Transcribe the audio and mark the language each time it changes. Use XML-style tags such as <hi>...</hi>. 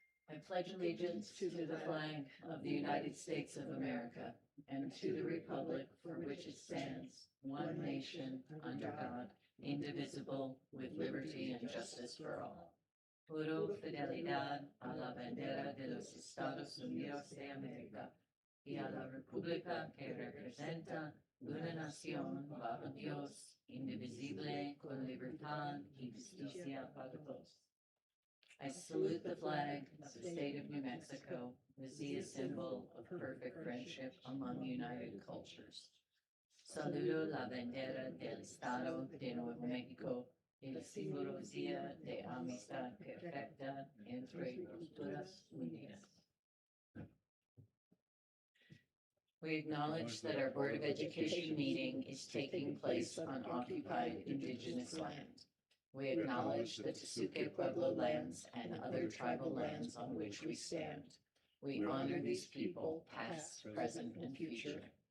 <en>I pledge allegiance to the flag of the United States of America and to the republic for which it stands, one nation, under God, indivisible, with liberty and justice for all.</en> <es>Juro fidelidad a la bandera de los Estados Unidos de América y a la república que representa una nación bajo Dios, indivisible, con libertad y justicia para todos.</es> <en>I salute the flag of the state of New Mexico as the symbol of perfect friendship among united cultures.</en> <es>Saludo la bandera del Estado de Nuevo México, el simbología de amistad perfecta entre culturas unidas.</es> <en>We acknowledge that our Board of Education meeting is taking place on occupied Indigenous land. We acknowledge the Tesuque Pueblo lands and other tribal lands on which we stand. We honor these people, past, present, and future.</en>